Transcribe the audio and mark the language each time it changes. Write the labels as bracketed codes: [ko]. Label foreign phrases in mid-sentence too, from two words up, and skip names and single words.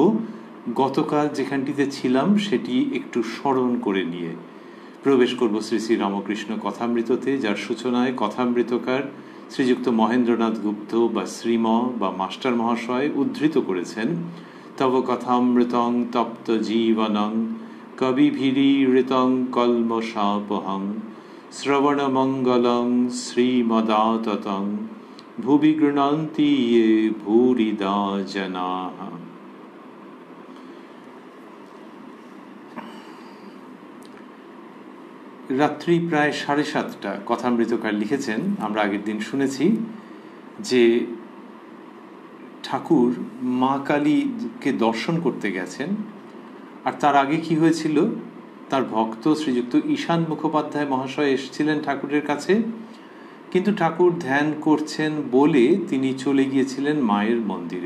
[bn] গতকাল যেখানটিতে ছিলাম সেটি একটু স্মরণ করে নিয়ে প্রবেশ করব শ্রী শ্রী রামকৃষ্ণ কথামৃততে, যার সূচনায় কথামৃতকার শ্রীযুক্ত মহেন্দ্রনাথ গুপ্ত বা শ্রীম বা মাস্টার মহাশয় উদ্ধৃত করেছেন, [sa] তব কথামৃতং তপ্ত জীবনং কবিভিরীড়িতং কল্মষাপহং শ্রবণমঙ্গলং শ্রীমদাততং ভুবি গৃণন্তি য়ে ভূরিদা জনাঃ। [bn] রাত্রি প্রায় ৭:৩০ কথামৃতকার লিখেছেন। আমরা আগের দিন শুনেছি যে ঠাকুর মা কালীকে দর্শন করতে গেছেন, আর তার আগে কি হয়েছিল, তার ভক্ত শ্রীযুক্ত ঈশান মুখোপাধ্যায় মহাশয় এসেছিলেন ঠাকুরের কাছে, কিন্তু ঠাকুর ধ্যান করছেন বলে তিনি চলে গিয়েছিলেন মায়ের মন্দিরে।